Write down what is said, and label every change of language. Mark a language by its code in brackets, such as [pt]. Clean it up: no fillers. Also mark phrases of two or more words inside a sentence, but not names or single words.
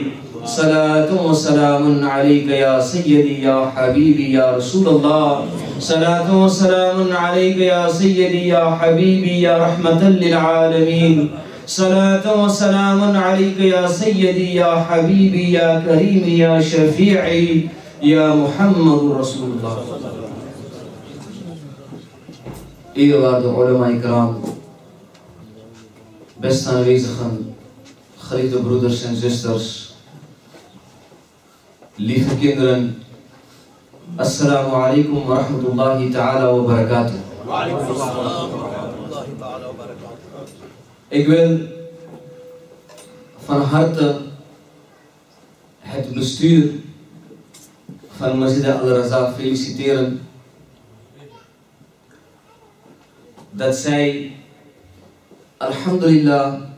[ar] صلاة وسلام عليك يا سيدي يا حبيبي يا رسول الله. صلاة وسلام عليك يا سيدي يا حبيبي يا رحمة للعالمين. صلاة وسلام عليك يا سيدي يا حبيبي يا كريم يا شفيعي يا محمد رسول الله. [nl] Eerwaarde ulama-ikram, beste aanwezigen, geliefde broeders en zusters, lieve kinderen, [ar] السلام عليكم ورحمة الله تعالى وبركاته. [nl] Ik wil van harte het bestuur van Masjid al-Raza feliciteren dat zij, alhamdulillah,